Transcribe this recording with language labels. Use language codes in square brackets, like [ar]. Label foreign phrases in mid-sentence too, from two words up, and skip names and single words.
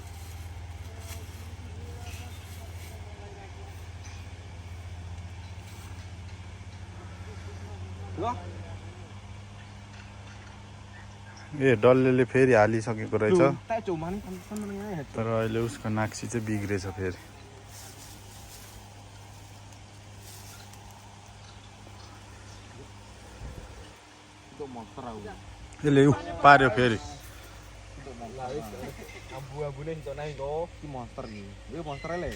[ne] ए डल्लेले फेरि हालिसकेको रहेछ तर अहिले उसको नाक्सी चाहिँ बिग्रेछ फेरि. यसले पार्यो फेरि. [id] Abu-abu nih itu naik tuh si monster nih. Ini monsternya le.